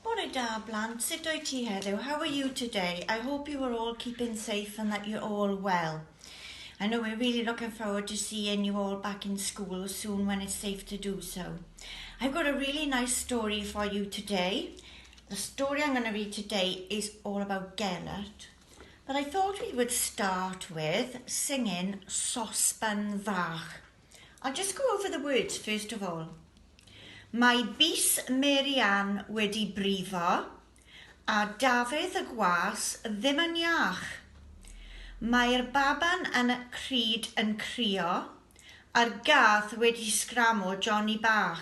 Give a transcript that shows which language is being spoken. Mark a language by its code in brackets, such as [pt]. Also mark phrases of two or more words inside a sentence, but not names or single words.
[cy] da blant, sut wyt ti heddiw? [en] How are you today? I hope you are all keeping safe and that you're all well. I know we're really looking forward to seeing you all back in school soon when it's safe to do so. I've got a really nice story for you today. The story I'm going to read today is all about Gelert. But I thought we would start with singing Sosban Fach. I'll just go over the words first of all. [cy] Mae bys Marianne wedi brifo, a Dafydd y Gwas ddim yn iach. Mae'r baban yn y cryd yn crio, a'r gath wedi sgramo Johnny bach.